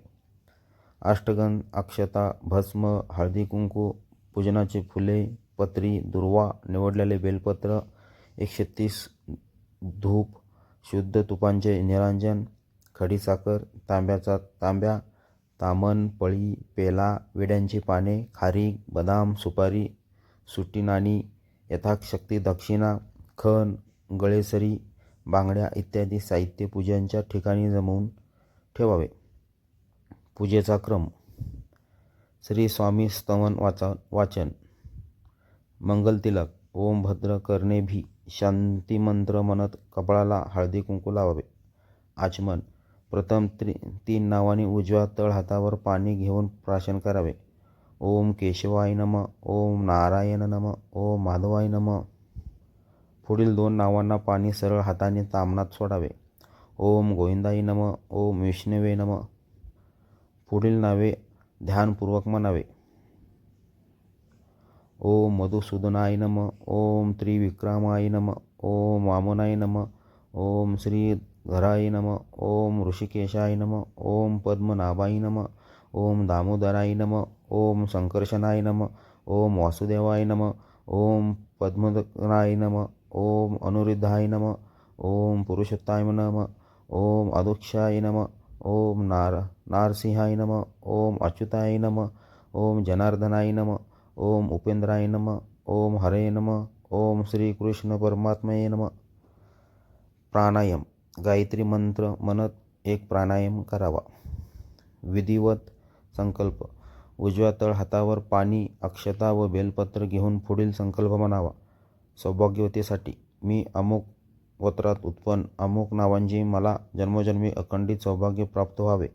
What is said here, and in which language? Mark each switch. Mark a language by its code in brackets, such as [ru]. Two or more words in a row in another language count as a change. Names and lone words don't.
[mr] अष्टगंध, अक्षता, भस्म, हळदी कुंकू, पूजनाची फुले, पत्री, दुर्वा, निवडलेले बेलपत्र, 130 धूप, शुद्ध तुपांचे निरांजन, खडीसाखर, तांब्याचा तांब्या, तामण, पळी, पेला, विड्यांची पाने, खारीक, बदाम, सुपारी, सुटी नाणी, यथाशक्ती दक्षिणा, खण, गळेसरी, बांगड्या इत्यादी साहित्य पूजांच्या ठिकाणी जमवून ठेवावे. पूजेचा क्रम. श्री स्वामी स्तवन वाचन, मंगलतिलक, [sa] ओम भद्र कर्णेभी [mr] शांतिमंत्र म्हणत कपाळाला हळदी कुंकू लावावे. आचमन. प्रथम 3 नावांनी उजव्या तळ हातावर पाणी घेऊन प्राशन करावे. [sa] ओम केशवाय नमः, ओम नारायण नमः, ओम माधवाय नमः. [mr] पुढील 2 नावांना पाणी सरळ हाताने ताम्हणात सोडावे. [sa] ओम गोविंदाय नमः, ओम विष्णवे नमः. [mr] पुढील नावे ध्यानपूर्वक म्हणावे. [sa] ओम मधुसूदनाय नमः, ओम त्रिविक्रमाय नमः, ओम वामनाय नमः, ओम श्रीधराय नमः, ओम ऋषिकेशाय नमः, ओम पद्मनाभाय नमः, ओम दामोदराय नमः, ओम संकर्षणाय नमः, ओम वासुदेवाय नमः, ओम पद्मनाय नमः, ओम अनुरुद्धाय नमः, ओम पुरुषोत्ताय नमः, ओम अदोक्षाय नमः, ओम नारसिंहाय नमः, ओम अच्युताय नमः, ओम जनार्दनाय नमः, ओम उपेंद्राय नमः, ओम हरे नमः, ओम श्री कृष्ण परमात्मये नमः. [mr] प्राणायाम. गायत्री मंत्र म्हणत एक प्राणायाम करावा. विधिवत संकल्प. उजव्या तळ हातावर पाणी, अक्षता व बेलपत्र घेऊन पुढील संकल्प म्हणावा. सौभाग्यवतीसाठी मी अमुक गोत्रात उत्पन्न, अमुक नावांची मला जन्मोजन्मी अखंडित सौभाग्य प्राप्त व्हावे.